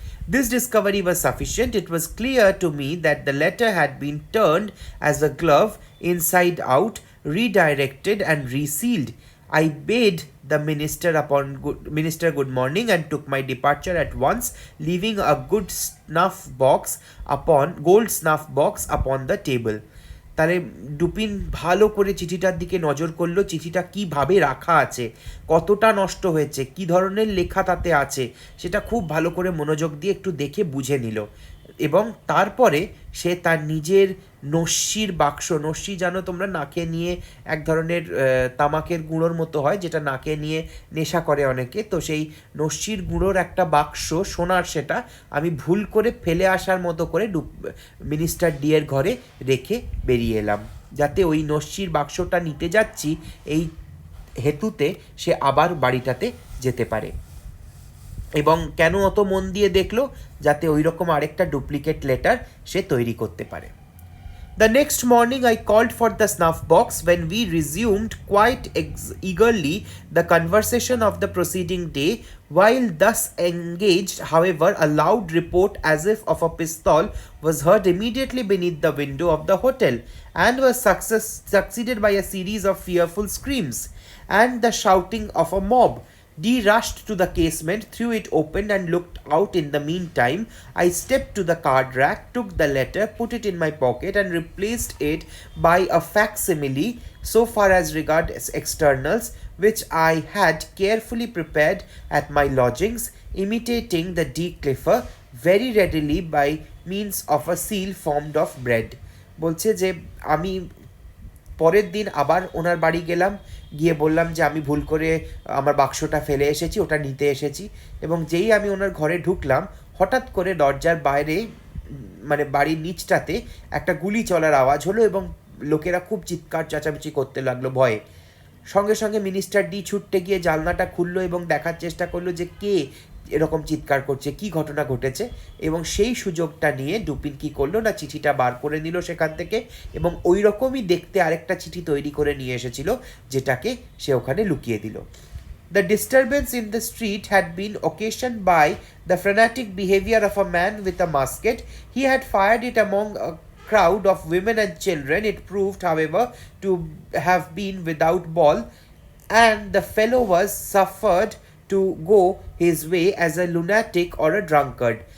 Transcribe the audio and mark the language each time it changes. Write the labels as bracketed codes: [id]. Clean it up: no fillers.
[en] This discovery was sufficient. It was clear to me that the letter had been turned as a glove inside out, redirected and resealed. I bade the minister good morning and took my departure at once, leaving a gold snuff box upon the table. [bn] তাহলে Dupin ভালো করে চিঠিটার দিকে নজর করলো, চিঠিটা কীভাবে রাখা আছে, কতটা নষ্ট হয়েছে, কি ধরনের লেখা তাতে আছে সেটা খুব ভালো করে মনোযোগ দিয়ে একটু দেখে বুঝে নিল। এবং তারপরে সে তার নিজের নস্যির বাক্স, নস্যি জানো তোমরা নাকে নিয়ে এক ধরনের তামাকের গুঁড়োর মতো হয় যেটা নাকে নিয়ে নেশা করে অনেকে, তো সেই নস্যির গুঁড়োর একটা বাক্স সোনার, সেটা আমি ভুল করে ফেলে আসার মতো করে মিনিস্টার ডি এর ঘরে রেখে বেরিয়ে এলাম, যাতে ওই নস্যির বাক্সটা নিতে যাচ্ছি এই হেতুতে সে আবার বাড়িটাতে যেতে পারে। এবং কেন অত মন দিয়ে দেখলো, যাতে ওই রকম আরেকটা ডুপ্লিকেট লেটার সে তৈরি করতে পারে। [en] The next morning I called for the snuff box, when we resumed quite eagerly the conversation of the preceding day. While thus engaged, however, a loud report as if of a pistol was heard immediately beneath the window of the hotel, and was succeeded by a series of fearful screams and the shouting of a mob. D rushed to the casement, threw it open, and looked out. In the meantime, I stepped to the card rack, took the letter, put it in my pocket, and replaced it by a facsimile, so far as regards externals, which I had carefully prepared at my lodgings, imitating the decliffer very readily by means of a seal formed of bread. [bn] বলছে যে আমি পরের দিন আবার ওনার বাড়ি গেলাম, গিয়ে বললাম যে আমি ভুল করে আমার বাক্সটা ফেলে এসেছি, ওটা নিতে এসেছি। এবং যেই আমি ওনার ঘরে ঢুকলাম, হঠাৎ করে দরজার বাইরে মানে বাড়ির নিচটাতে একটা গুলি চলার আওয়াজ হলো এবং লোকেরা খুব চিৎকার চেঁচামেচি করতে লাগলো ভয়ে। সঙ্গে সঙ্গে মিনিস্টার ডি ছুটতে গিয়ে জানলাটা খুললো এবং দেখার চেষ্টা করলো যে কে এরকম চিৎকার করছে, কি ঘটনা ঘটেছে। এবং সেই সুযোগটা নিয়ে ডুপিন কী করলো না, চিঠিটা বার করে নিল সেখান থেকে এবং ওই রকমই দেখতে আরেকটা চিঠি তৈরি করে নিয়ে এসেছিল, যেটাকে সে ওখানে লুকিয়ে দিল। [en] The disturbance in the street had been occasioned by the frantic behavior of a man with a musket. He had fired it among a crowd of women and children. It proved, however, to have been without ball, and the fellow was suffered to go his way as a lunatic or a drunkard.